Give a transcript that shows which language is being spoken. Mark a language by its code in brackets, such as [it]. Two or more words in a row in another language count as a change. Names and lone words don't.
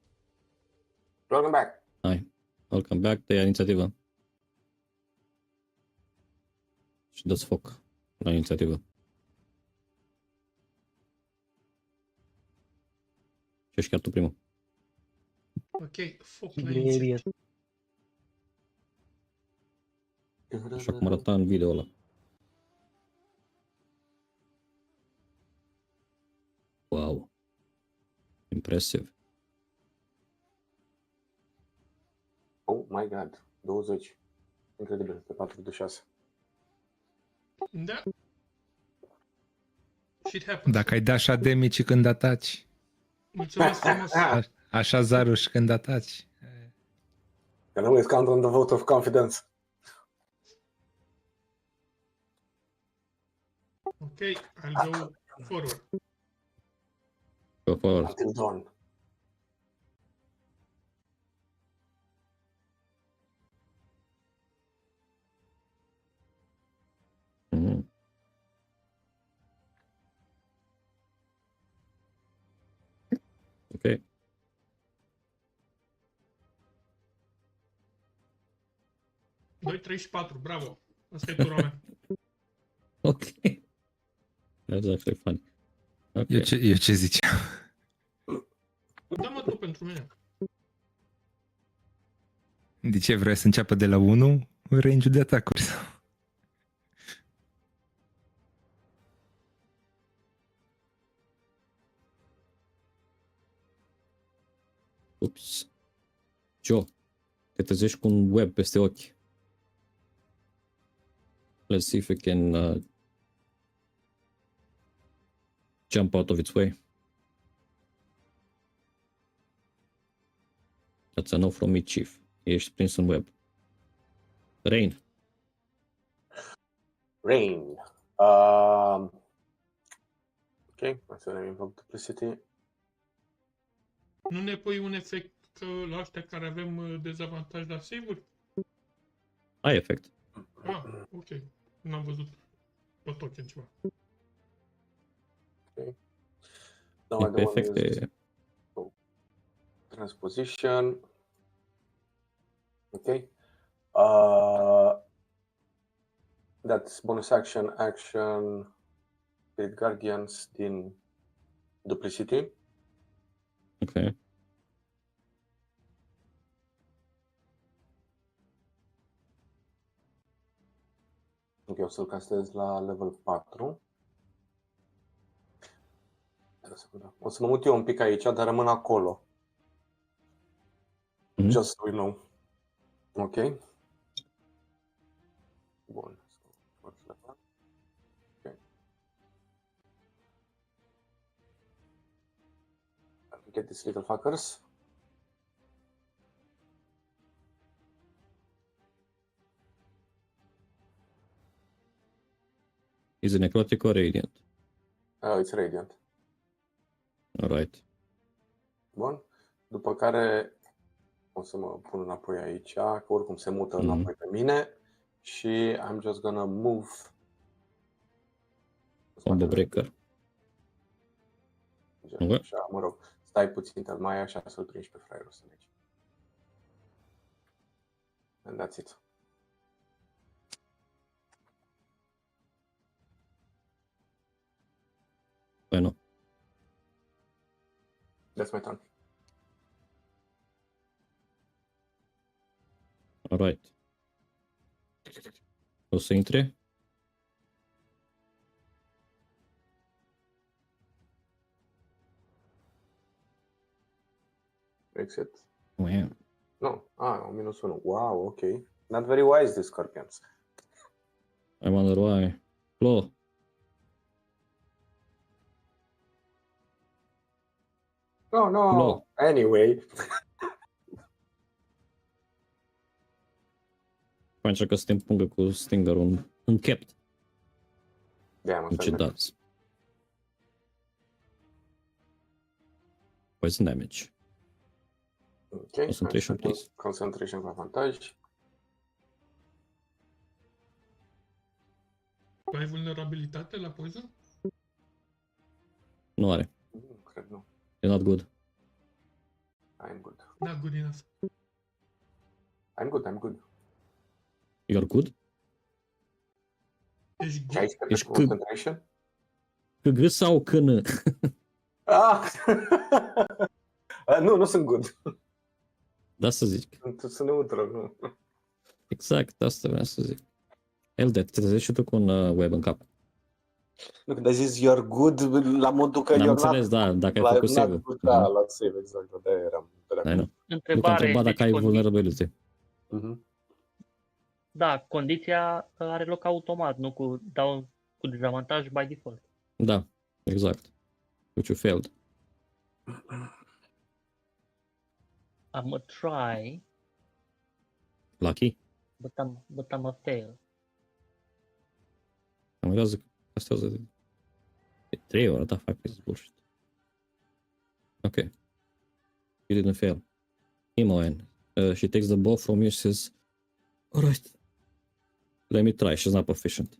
[en] Welcome back. Hai. Welcome back. [ro] Te ia inițiativă. Și dă-ți foc la inițiativă. Și ești chiar tu primul. Ok, foc la Area. inițiativă. Așa cum arăta în video ăla. [en] Wow. [ro] Impresiv. [en] Oh my god. 20. [ro] Incredibil. Pe 4 de 6. Da. [en] Shit happens. [ro] Dacă ai da așa demici când ataci. Mulțumesc frumos. Așa Zaruș când ataci. [en] Can always count on the vote of confidence. Ok, I'll go forward. Go forward. Until dawn. Mhm. Ok. [ro] Doi, 34, bravo. Asta e tura mea. [en] Ok. That's actually funny. Ok. [ro] Eu ce ziceam? Dă-mă tu pentru mine. De ce vrei să înceapă de la 1 range-ul de atacuri? Sau? Ups. Joe, te trezești cu un web peste ochi. [en] Let's see if we can jump out of its way. That's a no from me, Chief. [ro] Ești prins în web. Rain. Rain. Ok, hai să ne invoc duplicity. Nu ne pui un efect că la ăștia care avem dezavantaj la save-uri? Ai efect. Ah, ok. N-am văzut pe token ceva. [en] Now I [ro] E pe [en] don't want to use [ro] efecte. [en] transposition. Ok. That's bonus action, Spirit Guardians din duplicity. Ok. [ro] Ok, o să-l castez la level 4. O să mă mut eu un pic aici, dar rămân acolo. Mhm. [en] Just so we know. Ok. Bun. Ok. Get these little fuckers. Is it necrotic or radiant? It's radiant. Alright. [ro] Bun. După care o să mă pun înapoi aici, că oricum se mută înapoi pe mine. [en] Și I'm just gonna move. Combo breaker. Ok. [ro] Așa, mă rog, stai puțin, mai așa să-l prinzi pe fraierul ăsta de aici. [en] And that's it. Why not? That's my turn. Alright. [ro] O să intre. [en] Exit. Wow. No, -1. Wow, okay. Not very wise, these scorpions. I wonder why. Flo. Oh, no. No. Anyway. [ro] Mai încercă să te împungă cu stingerul închept. [en] Damn, Which it does. Poison damage. Okay. Concentration, please. [ro] Concentration cu avantaj. Tu ai vulnerabilitate la poison? Nu are. Nu cred, nu. [en] E not good. I'm good. Not good enough. I'm good. You're good? [ro] Ești good? 16 Ești pe concentration? CG sau CN? Ah! Nu sunt good. Da să zic. Sunt neutră, nu. Exact, asta vreau să zic. Elde, te trezești și tu cu un web în cap. Nu, când ai zis [en] you're good, [ro] la modul că N-am [en] you're [ro] înțeles, [en] not [ro] da, dacă ai la, făcut [en] not [ro] save-ul. good, da, la save, exact, de-aia eram. [en] I know. [ro] Nu că Întrebare, întreba dacă ai deci [en] vulnerability. Mhm. [ro] da, condiția are loc automat, nu cu dezavantaj [en] by default. [ro] Da. Exact. [en] Which you failed. I'm a try, Lucky. but I'm a fail. [ro] Am uitat că asta e 3 ore, da, [en] fuck this bullshit. Okay. You didn't fail. Imoen. She takes the bow from you, says, alright. Let me try, she's not proficient.